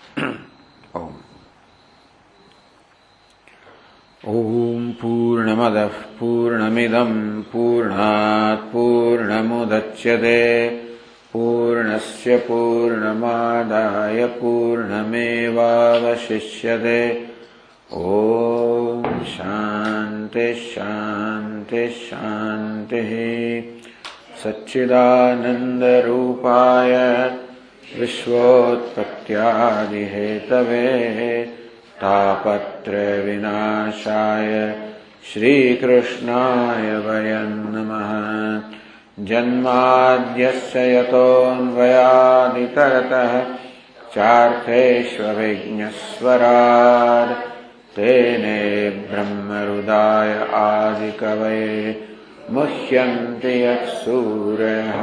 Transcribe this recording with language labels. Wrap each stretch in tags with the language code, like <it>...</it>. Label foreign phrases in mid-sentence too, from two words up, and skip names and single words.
<sa>ઓમ ઓમ પૂર્ણમદ પૂર્ણમિદમ પૂર્ણાત પૂર્ણમુદચ્યતે પૂર્ણસ્ય પૂર્ણમાદાય પૂર્ણમેવાવશિષ્યતે. ઓમ શાંતિ શાંતિ શાંતિ. સચ્ચિદાનંદરૂપાય વિશ્વોત્પત્યાદિહેતવે તાપત્રય વિનાશાય श्रीकृष्णाय वयं नमः। जन्माद्यस्य यतोऽन्वयादितरतः चार्थेष्वभिज्ञस्वराट् तेने ब्रह्महृदाय आदिकवये मुह्यन्ति यत्सूरयः।</sa>